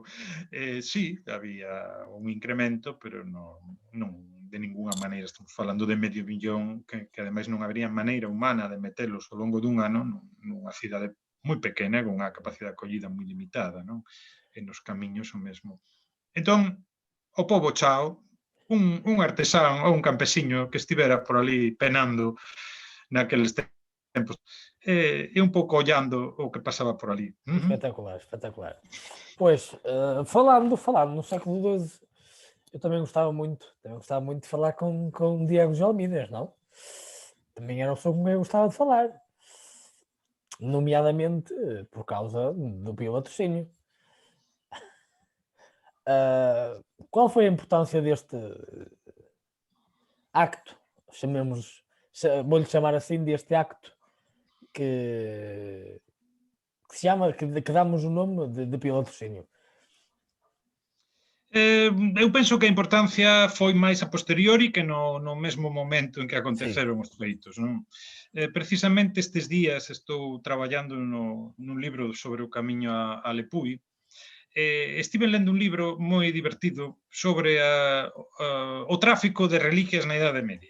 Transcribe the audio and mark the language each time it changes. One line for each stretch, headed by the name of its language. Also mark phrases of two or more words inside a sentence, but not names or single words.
Galician: Sí, había un incremento, pero non de ninguna maneira estamos falando de 500.000 que ademais non habría maneira humana de metelos ao longo dun ano nunha cidade moi pequena, con unha capacidade de acollida moi limitada, non? E nos camiños o mesmo. Entón, o pobo chao, un artesán ou un campesiño que estivera por ali penando naqueles tempos, e un pouco ollando o que pasaba por ali.
Portuguese: Espetacular, espetacular. Pois, falando no século XII, eu também gostava muito de falar com Diego de Alminas, não? Também era um som que eu gostava de falar, nomeadamente por causa do Pio Latrocínio. Qual foi a importância deste acto, vou-lhe chamar assim, deste acto que se chama, que damos o nome de Pio Latrocínio?
Galician: Eu penso que a importancia foi máis a posteriori que no mesmo momento en que aconteceron os feitos, non? Precisamente estes días estou traballando nun libro sobre o camiño a Lepuy. Estive lendo un libro moi divertido sobre o tráfico de reliquias na Idade Media.